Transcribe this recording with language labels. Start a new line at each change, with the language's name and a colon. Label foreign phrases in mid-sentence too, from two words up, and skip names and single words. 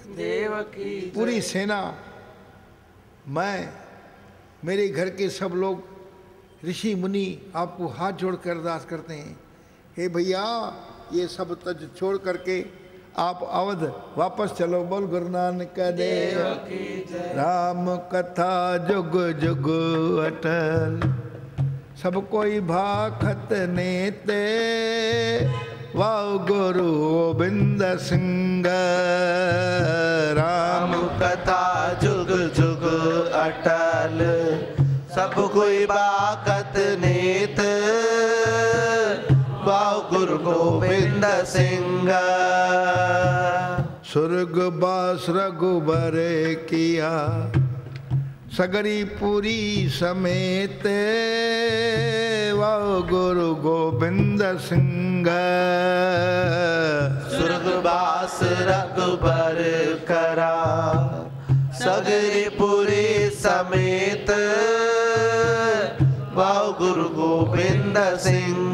Hindi: देव की। पूरी सेना, मैं, मेरे घर के सब लोग, ऋषि मुनि आपको हाथ जोड़ कर अरदास करते हैं। हे भैया, ये सब तज छोड़ करके आप अवध वापस चलो। बोल गुरु नानक देव की जय। राम कथा जुग जुग अटल, सब कोई भाखत नेते, वाह गुरु गोबिंद सिंह। राम कथा जुग जुग अटल, सब कोई भाखत नेत, वाह गुरु गोबिंद सिंह। स्वर्गवास रघुबर किया, सगरी पुरी समेत, वाह गुरु गोबिंद सिंह। स्वर्गवास रघुबर करा, सगरी पुरी समेत, वाह गुरु गोबिंद सिंह।